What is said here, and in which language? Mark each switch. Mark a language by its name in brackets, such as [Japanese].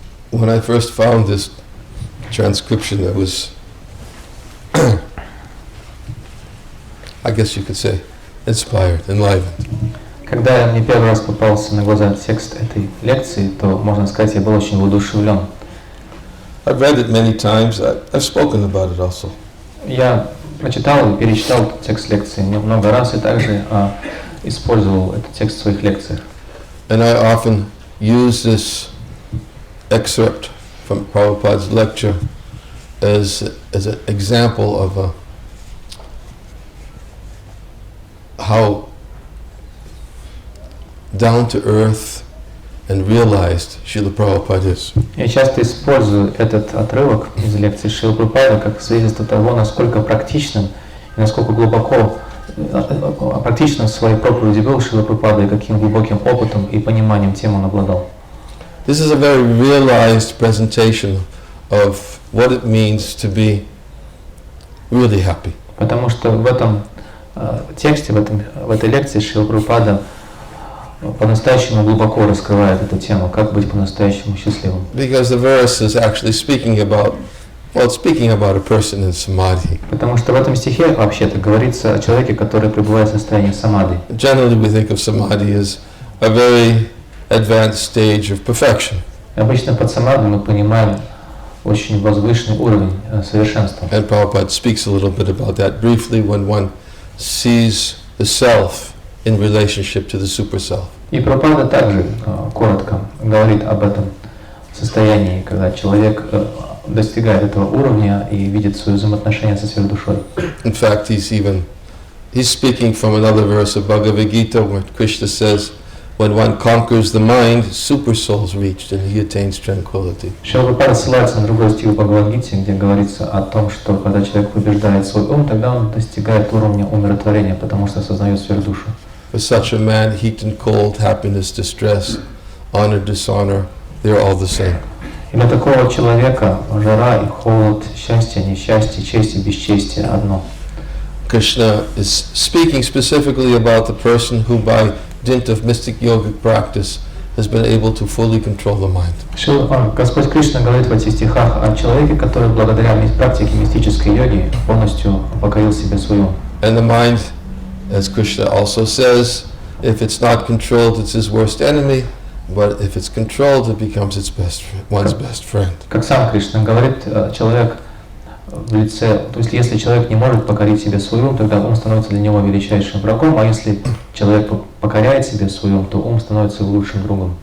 [English] When I first found this transcription, I was, I guess you could say, inspired, enlivened. [Russian] Когда мне первый раз попался на глаза текст этой лекции, то, можно сказать, я был очень воодушевлен. [English] I've read it many times. I've spoken about it also. [Russian] Я прочитал и перечитал этот текст лекции много раз и также использовал этот текст в своих лекциях. [English] And I often use this excerpt from Prabhupada's lecture as an example of how down to earth and realized Srila Prabhupada is. [Russian] Я часто использую этот отрывок из лекции Шрилы Прабхупады как свидетельство того, насколько практичным и насколько глубоко практично в своей проповеди был Шрила Прабхупада и каким глубоким опытом и пониманием темы он обладал. [English] This is a very realized presentation of what it means to be really happy. [Russian] Потому что в этом тексте, в этой лекции Шрила Прабхупада по-настоящему глубоко раскрывает эту тему, как быть по-настоящему счастливым. [English] Because the verse is actually speaking about a person in samadhi. [Russian] Потому что в этом стихе вообще-то говорится о человеке, который пребывает в состоянии самадхи. [English] Generally we think of samadhi as a very advanced stage of perfection. [Russian] Обычно под самадхи мы понимаем очень возвышенный уровень совершенства. [English] And Prabhupada speaks a little bit about that briefly when one sees the self in relationship to the super self. [Russian] И Прабхупада также коротко говорит об этом состоянии, когда человек достигает этого уровня и видит свои взаимоотношения со сверхдушой. [English] In fact, he's speaking from another verse of Bhagavad Gita where Krishna says, when one conquers the mind, super soul's reached and he attains tranquility. [Russian] Шрила Прабхупада ссылается на другой стих в Бхагавад-гите, где говорится о том, что когда человек побеждает свой ум, тогда он достигает уровня умиротворения, потому что осознает сверхдушу. [English] For such a man, heat and cold, happiness, distress, honor, dishonor, they're all the same. [Russian] И для такого человека жара и холод, счастье, несчастье, честь и бесчестие одно. [English] Krishna is speaking specifically about the person who by dint of mystic yogic practice has been able to fully control the mind. [Russian] Господь Кришна говорит в этих стихах о человеке, который благодаря практике мистической йоги полностью покорил себе свой ум. [English] And the mind, as Krishna also says, if it's not controlled, it's his worst enemy. But if it's controlled, it becomes one's best friend. [Russian] Как сам Кришна говорит, человек в лице, то есть если человек не может покорить себе свой ум, тогда ум становится для него величайшим врагом, а если человек покоряет себе свой ум, то ум становится его лучшим другом.